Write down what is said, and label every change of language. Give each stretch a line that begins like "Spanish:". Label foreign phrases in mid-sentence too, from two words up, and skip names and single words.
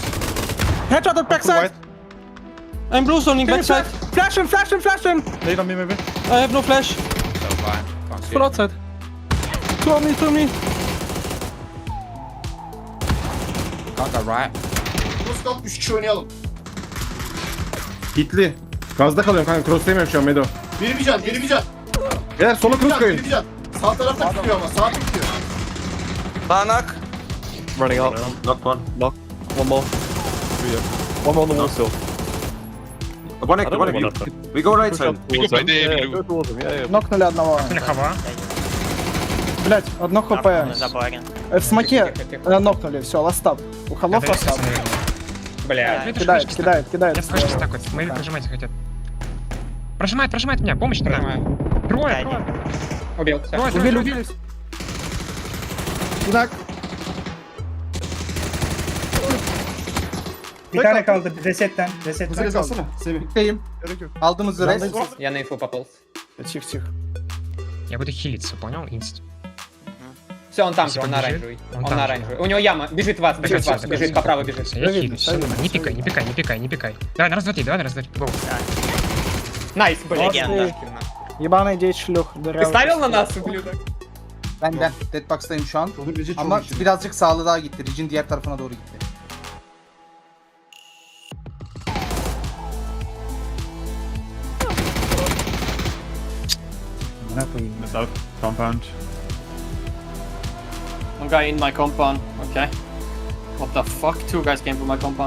English: Headshot at backside. I'm blue zoning backside. Flash him. Nade on me maybe. I have no flash. So fine. Can't see Full it. outside. Two on me. Kanka right.
Turkish: Stop 3 kişi oynayalım. Hitli. Gazda kalıyorum kanka. Cross'tayım şu an Medo. Biri bir can. Eğer sola cross koyun. Biri bir can. Sağ tarafta tutuyor ama. Sağ tutuyor. Banak.
English: Running out. Knock one. Knock. One more. One more on the wall still. One active, one know. active. We go right side. We go by the Yeah, blue. go towards him. Yeah.
Russian: Нокнули одного. Хава. Блять, одно хп. В смоке нокнули, все, ластап. У холов ластап. Бля. Кидает. Я скажу так вот. Мои прожимать хотят. Прожимает меня. Помощь надо. Трое. Убил. Всё. Убили. Так.
Turkish: Bir tane kaldı resetten. Zırh alsana Semih. Bitteyim. Aldığımız zırh.
Russian: Я на инфу пополз. Тихо. Я буду хилиться, понял? Инст. Все, он там, Если он он на бежит, оранжевый. он Он там на же. оранжевый. У него яма. Бежит вас, бежит по правой бежит. Я хилюсь. Всё нормально. Не пикай. Давай, на раз, два, три. Гоу. Найс, блядь. Ебаный деть шлюх. Ты ставил на нас, ублюдок?
Turkish: Ben Deadbox'tayım şu an. Ama birazcık sağlı daha gitti. Ridge'in diğer tarafına doğru gitti.
English: Compound. One guy in my compound. Okay. What the fuck? Two guys came from my compound.